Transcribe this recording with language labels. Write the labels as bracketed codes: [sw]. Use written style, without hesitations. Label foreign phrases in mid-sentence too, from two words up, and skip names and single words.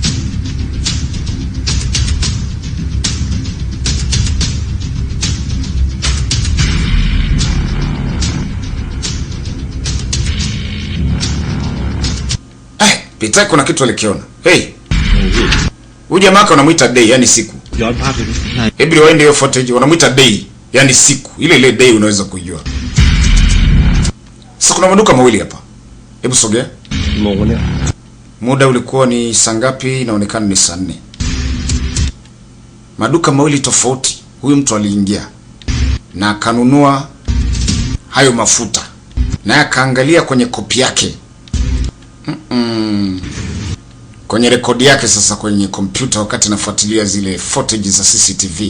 [sw] Pita kuna kitu alikiona. Hey. Huyu jamaa anamuita day, yani siku. [th] ย้อนภาพไปนิดหน่อย [sw] Hebu rewind hiyo footage, wanamuita day, yani siku. Ile day unaweza kujua. Sasa kuna maduka mawili hapa. Hebu sogea. [th] งงวะเนี่ย [sw] Muda ulikuwa ni saa ngapi? Inaonekana ni saa 4. Maduka mawili tofauti. Huyu mtu aliingia na akanunua hayo mafuta, na akaangalia kwenye kopi yake, kwenye rekodi yake sasa kwenye kompyuta, wakati nafuatilia zile footage za CCTV.